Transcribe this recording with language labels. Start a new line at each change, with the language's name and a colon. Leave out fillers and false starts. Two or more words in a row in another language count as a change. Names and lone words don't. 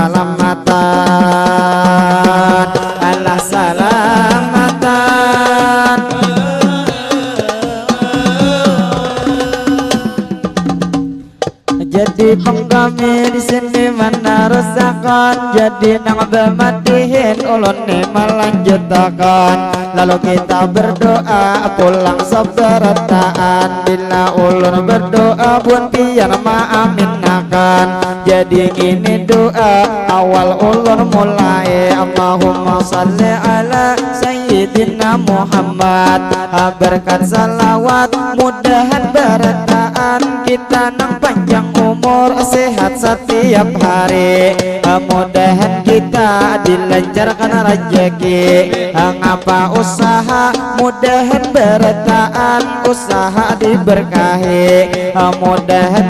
Banjar: salamatan Allah salamatan jadi kami di sini meneruskan jadi nang bemadihin ulun nih melanjutkan lalu kita berdoa pulang sabarataan bila ulun berdoa pun pian maaminakan jadi gini doa awal ulun mulai
Arabic: اللهم صل على سيدنا محمد
Banjar: berkat salawat mudahan berataan kita nang panjang umur sehat setiap hari mudahan kita dilancarkan rezeki ngapa usaha mudahan berataan usaha diberkahi mudahan